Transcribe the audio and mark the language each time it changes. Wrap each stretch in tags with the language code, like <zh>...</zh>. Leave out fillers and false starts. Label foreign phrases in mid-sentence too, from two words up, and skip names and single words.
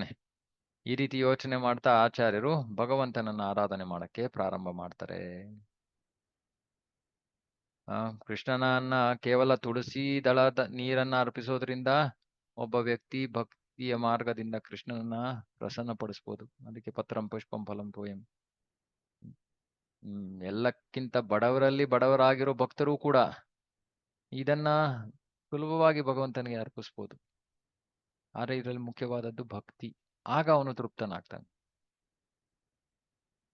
<kn>ಈ ರೀತಿ ಯೋಚನೆ ಮಾಡ್ತಾ ಆಚಾರ್ಯರು ಭಗವಂತನನ್ನ ಆರಾಧನೆ ಮಾಡಕ್ಕೆ ಪ್ರಾರಂಭ ಮಾಡ್ತಾರೆ. ಕೃಷ್ಣನನ್ನ ಕೇವಲ ತುಳಸಿ ದಳದ ನೀರನ್ನ ಅರ್ಪಿಸೋದ್ರಿಂದ ಒಬ್ಬ ವ್ಯಕ್ತಿ ಭಕ್ತಿಯ ಮಾರ್ಗದಿಂದ ಕೃಷ್ಣನನ್ನ ಪ್ರಸನ್ನ ಪಡಿಸ್ಬೋದು.</kn> <sa>ಅದಕ್ಕೆ ಪತ್ರಂ ಪುಷ್ಪಂ ಫಲಂ ತೋಯಂ.</sa> <kn>ಎಲ್ಲಕ್ಕಿಂತ ಬಡವರಲ್ಲಿ ಬಡವರಾಗಿರೋ ಭಕ್ತರು ಕೂಡ ಇದನ್ನ ಸುಲಭವಾಗಿ ಭಗವಂತನಿಗೆ ಅರ್ಪಿಸ್ಬೋದು. ಆದ್ರೆ ಇದರಲ್ಲಿ ಮುಖ್ಯವಾದದ್ದು ಭಕ್ತಿ. ಆಗ ಅವನು ತೃಪ್ತನಾಗ್ತಾನೆ.</kn>